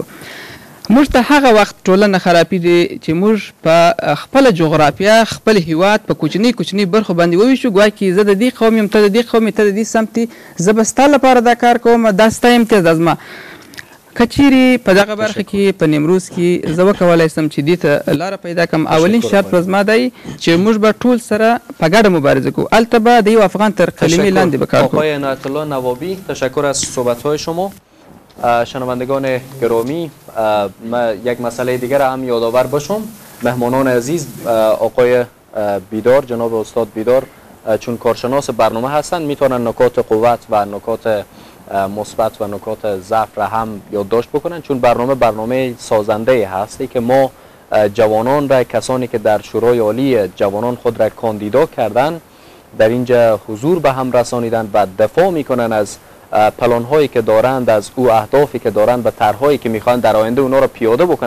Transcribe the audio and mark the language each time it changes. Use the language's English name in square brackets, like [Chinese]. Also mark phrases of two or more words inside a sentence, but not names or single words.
[Pashto] موږ ته هغه وخت ټولنه خرابېږي چې موږ په خپله جغرافیه خپل هیواد په کوچنۍ برخو باندې وویشو ګویا کې زه د دې قوم یم ته د دې قوم ته د دې سمت یې زه به ستا لپاره دا کار کوم دا ستا امتیاز دا زما که چیرې په دغه برخه کې په نیمروز کې زه وکولی سم چې دې ته لاره پیدا کړم اولین شرط به زما دی چې موږ به ټول سره په ګډه مبارزه کوو هلته به د یو افغان تر کلمې لاندې به کار کوو. [Persian] آقای عنایت الله نوابی تشکر از صحبت‌های شما. شنوندگان گرامی یک مسئله دیگر هم یادآور باشم مهمانان عزیز آقای بیدار جناب استاد بیدار چون کارشناس برنامه هستند میتونن نکات قوت و نکات مثبت و نکات ضعف را هم یادداشت بکنن چون برنامه سازنده هستی که ما جوانان را کسانی که در شورای عالی جوانان خود را کاندیدا کردن در اینجا حضور به هم رسانیدن و دفاع میکنن از پلان هایی که دارند از او اهدافی که دارند و طرحهایی که میخوان در آینده اونا را پیاده بکنن.